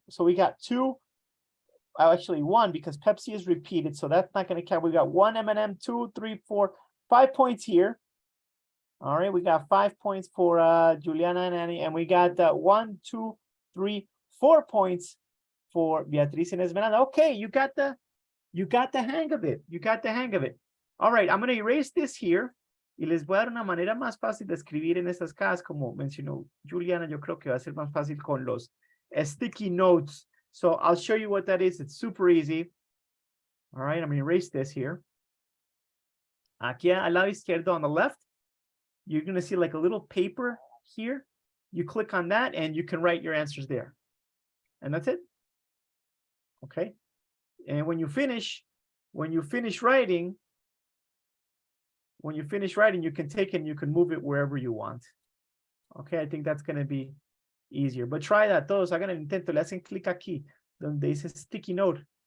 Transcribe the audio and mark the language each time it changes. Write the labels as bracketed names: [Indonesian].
[English] So we got 2, actually 1, because Pepsi is repeated, so that's not gonna count. We got 1 M&M, 2, 3, 4, 5 points here. All right, we got 5 points for Juliana and Annie, and we got 1, 2, 3, 4 points for Beatriz and Esmeralda. Okay, you got the hang of it. You got the hang of it. All right, I'm going to erase this here [Spanish] y les voy a dar una manera más fácil de escribir en estas cajas, como mencionó Juliana. Yo creo que va a ser más fácil con los [English] sticky notes. So I'll show you what that is. It's super easy. All right, I'm going to erase this here. [Spanish] Aquí al lado izquierdo [English] on the left, you're going to see like a little paper here. You click on that and you can write your answers there. And that's it. Okay. And when you finish writing, you can take it and you can move it wherever you want. Okay, I think that's going to be easier. But try that. [Spanish] Todos hagan el intento. Le hacen clic aquí, donde dice sticky note.